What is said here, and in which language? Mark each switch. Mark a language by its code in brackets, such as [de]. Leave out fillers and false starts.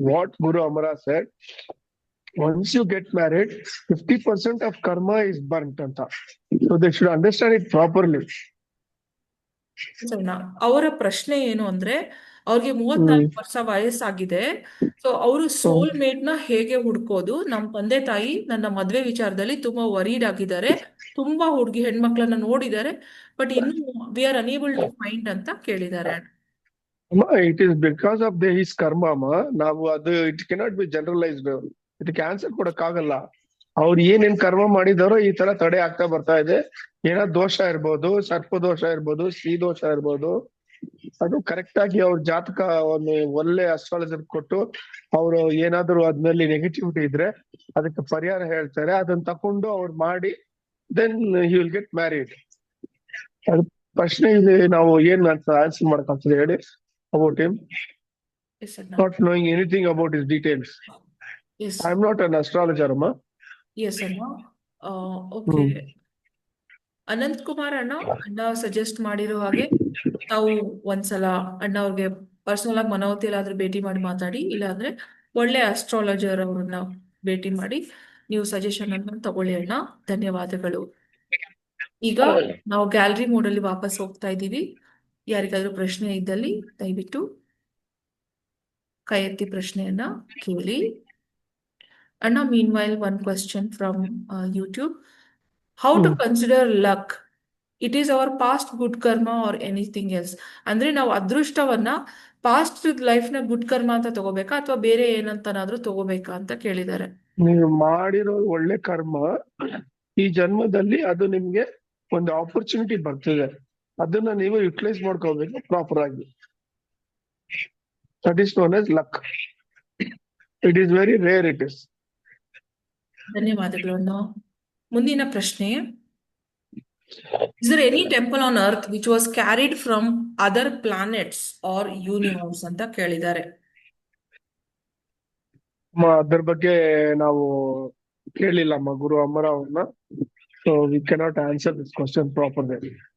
[en] What Guru Amara said. Once you get married, 50% of karma is burnt. Anta. So they should understand it properly. [kn] ಅಣ್ಣ, ಅವರ ಪ್ರಶ್ನೆ ಏನು ಅಂದ್ರೆ, ಅವ್ರಿಗೆ 34 ವರ್ಷ ವಯಸ್ಸಾಗಿದೆ. ಸೊ ಅವರು ಸೋಲ್ ಮೇಟ್ ನ ಹೇಗೆ ಹುಡ್ಕೋದು? ನಮ್ಮ ತಂದೆ ತಾಯಿ ನನ್ನ ಮದ್ವೆ ವಿಚಾರದಲ್ಲಿ ತುಂಬಾ ವರೀಡ್ ಆಗಿದ್ದಾರೆ. ತುಂಬಾ ಹುಡುಗಿ ಹೆಣ್ಮಕ್ಳನ್ನ ನೋಡಿದ್ದಾರೆ, ಬಟ್ ಇನ್ನು [en] we are unable to find [kn] ಅಂತ ಕೇಳಿದ್ದಾರೆ. [en] Amma, it is because of his karma, amma. Now, it cannot be generalized. [kn] ಇದಕ್ಕೆ ಆನ್ಸರ್ ಕೊಡಕ್ಕಾಗಲ್ಲ. ಅವ್ರು ಏನೇನ್ ಕರ್ಮ ಮಾಡಿದಾರೋ ಈ ತರ ತಡೆ ಆಗ್ತಾ ಬರ್ತಾ ಇದೆ. ಏನೋ ದೋಷ ಇರ್ಬೋದು, ಸರ್ಪ ದೋಷ ಇರ್ಬೋದು, ಸ್ತ್ರೀ ದೋಷ ಇರ್ಬೋದು. ಅದು ಕರೆಕ್ಟ್ ಆಗಿ ಅವ್ರ ಜಾತಕ ಒಂದು ಒಳ್ಳೆ ಅಸ್ಟ್ರಾಲಜರ್ ಕೊಟ್ಟು ಅವ್ರು ಏನಾದ್ರು ಅದ್ರಲ್ಲಿ ನೆಗೆಟಿವಿಟಿ ಇದ್ರೆ ಅದಕ್ಕೆ ಪರಿಹಾರ ಹೇಳ್ತಾರೆ. ಅದನ್ನ ತಕೊಂಡು ಅವ್ರು ಮಾಡಿ [en] Then he will get married. [kn] ಅದು ಪ್ರಶ್ನೆ ಇದೆ, ನಾವು ಏನ್ ಅಂತ ಆನ್ಸರ್ ಮಾಡಕ್ಕಾಗ್ತದೆ ಹೇಳಿ? [en] About him Yes, ಅಣ್ಣ. not knowing anything about his details. Yes. I am not an astrologer, amma. Yes, ಅಣ್ಣ. Okay. [kn] ಅನಂತ್ ಕುಮಾರ್ ಅಣ್ಣ, ಸಜೆಸ್ಟ್ ಮಾಡಿರೋ ಹಾಗೆ ತಾವು ಒಂದ್ಸಲ ಅಣ್ಣ ಅವ್ರಿಗೆ ಪರ್ಸನಲ್ ಆಗಿ ಮನೋವತಿ ಎಲ್ಲಾದ್ರೂ ಭೇಟಿ ಮಾಡಿ ಮಾತಾಡಿ, ಇಲ್ಲಾಂದ್ರೆ ಒಳ್ಳೆ ಅಸ್ಟ್ರಾಲಜರ್ ಅವ್ರನ್ನ ಭೇಟಿ ಮಾಡಿ ನೀವು ಸಜೆಷನ್ ಅನ್ನು ತಗೊಳ್ಳಿ ಅಣ್ಣ. ಧನ್ಯವಾದಗಳು. ಈಗ ನಾವು ಗ್ಯಾಲರಿ ಮೋಡಲ್ಲಿ ವಾಪಸ್ ಹೋಗ್ತಾ ಇದ್ದೀವಿ. ಯಾರಿಗಾದ್ರೂ ಪ್ರಶ್ನೆ ಇದ್ದಲ್ಲಿ ದಯವಿಟ್ಟು ಕೈ ಎತ್ತಿ ಪ್ರಶ್ನೆಯನ್ನ ಕೇಳಿ ಅಣ್ಣ. [en] meanwhile, one question from YouTube. How to consider luck? It is our past good karma or anything else? [kn] ಅಂದ್ರೆ ನಾವು ಅದೃಷ್ಟವನ್ನ ಪಾಸ್ಟ್ ಲೈಫ್ ನ ಗುಡ್ ಕರ್ಮ ಅಂತ ತಗೋಬೇಕಾ ಅಥವಾ ಬೇರೆ ಏನಂತನಾದ್ರೂ ತಗೋಬೇಕಾ ಅಂತ ಕೇಳಿದ್ದಾರೆ. ನೀವು ಮಾಡಿರೋ ಒಳ್ಳೆ ಕರ್ಮ ಈ ಜನ್ಮದಲ್ಲಿ ಅದು ನಿಮ್ಗೆ ಒಂದು ಆಪರ್ಚುನಿಟಿ ಬರ್ತದೆ. ಅದನ್ನ ನೀವು ಯುಟಿಲೈಸ್ ಮಾಡ್ಕೋಬೇಕು ಪ್ರಾಪರ್ ಆಗಿ. [en] That is known as luck. It is very rare. It is. [kn] ಧನ್ಯವಾದಗಳು ಅಣ್ಣ. ಮುಂದಿನ ಪ್ರಶ್ನೆ, [en] is there any temple on earth which was carried from other planets or universe [kn] ಅಂತ ಕೇಳಿದ್ದಾರೆ. ಅದ್ರ ಬಗ್ಗೆ ನಾವು ಕೇಳಿಲ್ಲಮ್ಮ ಗುರು ಅಮರ ಅವ್ರನ್ನ. [en] So we cannot answer this question properly.